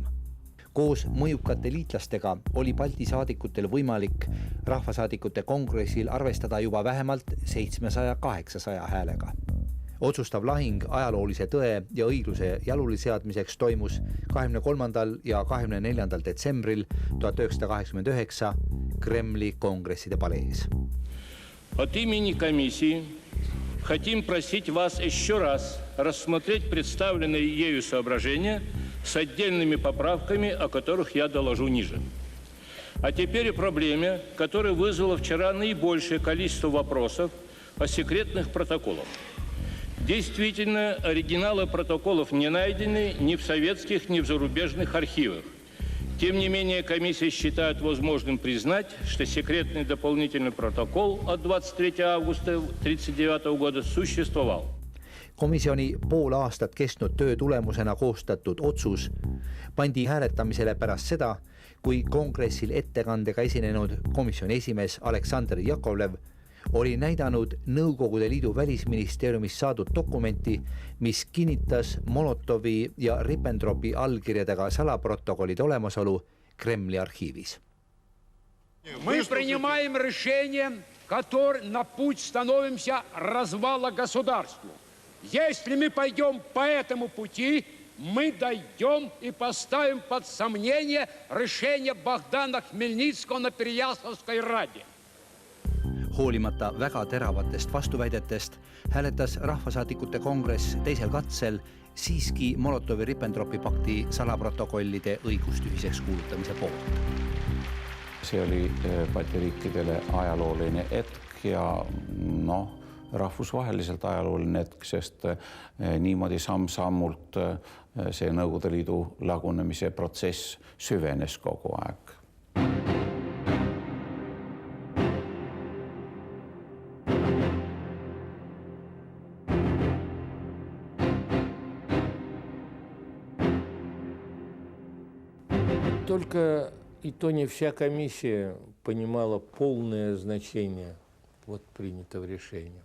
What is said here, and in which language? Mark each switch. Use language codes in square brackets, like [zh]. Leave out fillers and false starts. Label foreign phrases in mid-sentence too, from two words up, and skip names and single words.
[et] Koos mõjukate liitlastega oli Balti saadikutel võimalik rahvasaadikute kongressil arvestada juba vähemalt 700-800 häälega. Otsustav lahing ajaloolise tõe ja õigluse jaluliseadmiseks toimus 23. ja 24. detsembril 1989 Kremli kongresside palees. [ru] От имени комиссии хотим просить вас еще раз рассмотреть представленные ею соображения с отдельными поправками, о которых я доложу ниже. А теперь о проблеме, которая вызвала вчера наибольшее количество вопросов о секретных протоколах. Действительно, оригиналы протоколов не найдены ни в советских, ни в зарубежных архивах. Тем не менее, комиссия считает возможным признать, что секретный дополнительный протокол от 23 августа 1939 года существовал. [et] Komisjoni pool aastat kestnud töö tulemusena koostatud otsus pandi hääletamisele pärast seda, kui kongressil ettekandega esinenud komisjoni esimees Aleksandr Jakovlev oli näidanud Nõukogude Liidu välisministeeriumist saadud dokumenti, mis kinnitas Molotovi ja Ribbentropi allkirjadega salaprotokollide olemasolu Kremli arhiivis. [ru] Мы принимаем решение, на путь становимся развала государству. Если мы пойдем по этому пути, мы дойдем и поставим под сомнение решение Богдана Хмельницкого на Переяславской раде. [et] Hoolimata väga teravatest vastuväidetest hääletas rahvasaadikute kongress teisel katsel siiski Molotovi-Ribbentropi pakti salaprotokollide õigustühiseks kuulutamise poolt. See oli Balti riikidele ajalooline hetk ja rahvusvaheliselt ajalooline hetk, sest niimoodi samm-sammult see Nõukogude Liidu lagunemise protsess süvenes kogu aeg. [ru] Только и то не вся комиссия понимала полное значение принятого решения.